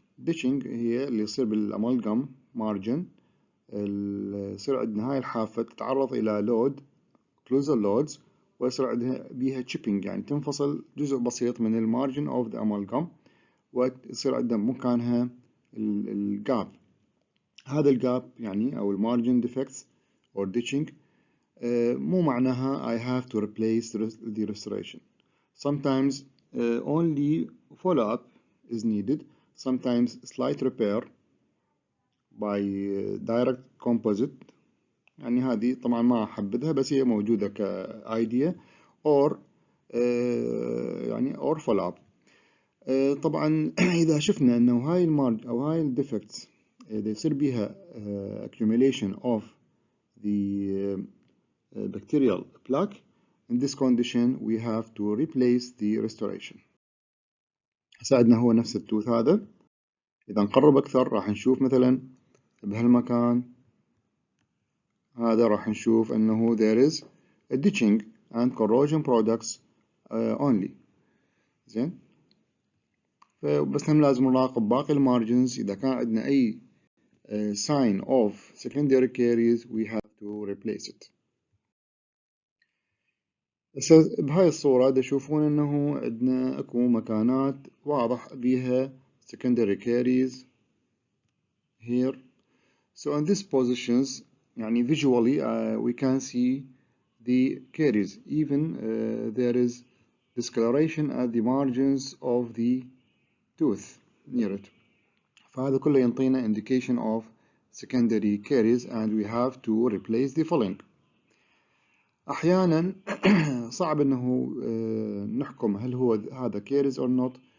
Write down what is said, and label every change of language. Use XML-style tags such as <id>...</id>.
<ar>ditching هي اللي يصير بالأمالجم مارجن، يصير عندنا هاي الحافة تتعرض إلى لود</ar> <en>occlusal loads</en> <ar>ويصير عندها بيها chipping، يعني تنفصل جزء بسيط من المارجن</ar> <en>of the amalgam</en> <ar>ويصير عندنا مكانها الجاب. هذا الجاب يعني أو المارجن</ar> <en>defects or ditching</en> <ar>مو معناها</ar> <en>I have to replace the restoration. Sometimes only follow-up is needed. Sometimes slight repair by direct composite،</en> <ar>يعني هذه طبعا ما أحبذها بس هي موجودة كايديا</ar> <en>or يعني or follow-up.</en> <ar>طبعا إذا شفنا أنه هاي المارج أو هاي الديفكتس إذا يصير بها</ar> <en>accumulation of the bacterial plaque, in this condition we have to replace the restoration.</en> <ar>ساعدنا هو نفس التوث هذا. إذا نقرب أكثر راح نشوف مثلا بهالمكان هذا راح نشوف أنه</ar> <en>there is a ditching and corrosion products only.</en> <ar>زين، فبس هم لازم نراقب باقي المارجنز. إذا كان عندنا أي</ar> <en>sign of secondary caries we have to replace it.</en> <ar>بهاي الصورة تشوفون أنه عندنا أكو مكانات واضح بيها</ar> <en>secondary caries here. So in these positions يعني visually we can see the caries, even there is discoloration at the margins of the tooth near it.</en> <ar>فهذا كله ينطينا</ar> <en>indication of secondary caries and we have to replace the filling.</en> <ar>أحيانا صعب أنه نحكم هل هو هذا</ar> <en>caries or not.</en>